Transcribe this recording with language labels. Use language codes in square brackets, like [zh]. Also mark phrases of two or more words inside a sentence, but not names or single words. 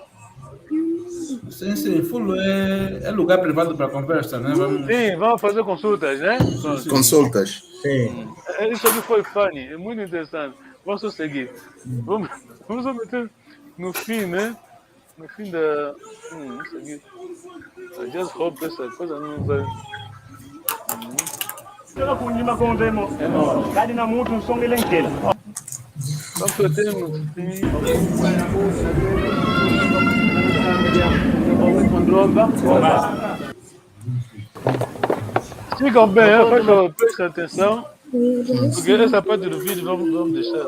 [pt] Sim, fulo é lugar privado para conversa, né? Sim, vamos fazer consultas, né? Consultas. Sim. Isso aqui foi funny, é muito interessante. Vamos só seguir. Vamos só meter no fim, né? No fim da... isso aqui. [en] I just hope [pt] essa coisa não vai... [kg] Kunyima konzemo. Kadi na mutu nsongele nkela. [pt] Vamos meter no fim... Sigam bem, presta atenção, porque essa parte do vídeo vamos deixar.